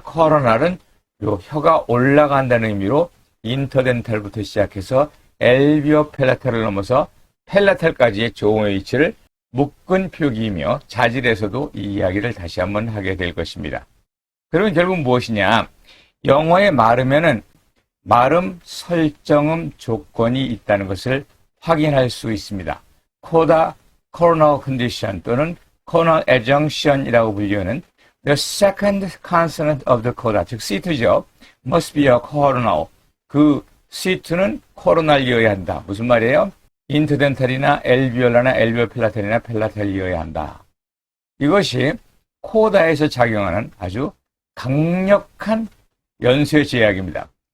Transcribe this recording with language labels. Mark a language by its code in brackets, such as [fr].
[ko] 코로널은 요 혀가 올라간다는 의미로 인터덴탈부터 시작해서 엘비오펠라탈을 넘어서 펠라탈까지의 조음의 위치를 묶은 표기이며 자질에서도 이 이야기를 다시 한번 하게 될 것입니다. 그러면 결국 무엇이냐? 영어의 말음에는 말음 설정음 조건이 있다는 것을 확인할 수 있습니다. 코다 coronal condition 또는 coronal adjunction이라고 불리는 [en] the second consonant of the coda, [ko] 즉 C2죠. [en] must be a coronal. [ko] 그 C2는 코로날이어야 한다. 무슨 말이에요? 인터덴탈이나 엘비올라나 엘비오펠라탈이나 펠라탈이어야 한다. 이것이 코다에서 작용하는 아주 강력한 연쇄 제약입니다.